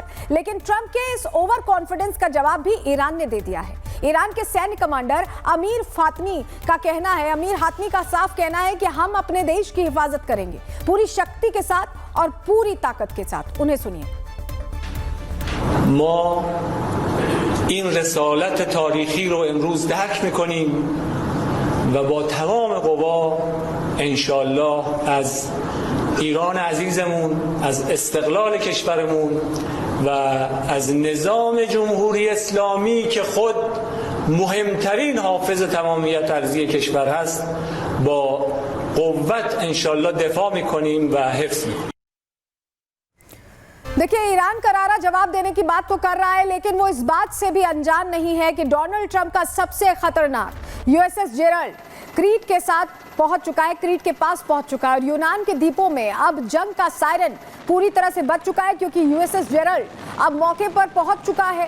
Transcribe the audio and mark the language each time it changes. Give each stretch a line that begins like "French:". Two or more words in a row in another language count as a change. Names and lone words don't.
Hindi: लेकिन ट्रंप के इस
English: over confidence
Hindi: का जवाब भी ईरान ने दे दिया है। ईरान के सैन्य कमांडर अमीर हातमी का साफ कहना है कि हम अपने देश की हिफाजत करेंगे पूरी शक्ति के साथ और पूरी ताकत के साथ। उन्हें सुनिए।
Persian: ما این رسالت تاریخی رو امروز درک میکنیم و با تمام قوا انشالله از ایران عزیزمون، از استقلال کشورمون و از نظام جمهوری اسلامی که خود مهمترین حافظ تمامیت ارضی کشور هست با قوت انشالله دفاع میکنیم و حفظ میکنیم.
Hindi: देखिए, ईरान करारा जवाब देने की बात तो कर रहा है, लेकिन वो इस बात से भी अनजान नहीं है कि डोनाल्ड ट्रंप का सबसे खतरनाक यूएसएस जेरल्ड क्रीट के साथ पहुंच चुका है, क्रीट के पास पहुंच चुका है और यूनान के द्वीपों में अब जंग का सायरन पूरी तरह से बज चुका है, क्योंकि यूएसएस जेरल्ड अब मौके पर पहुंच चुका है।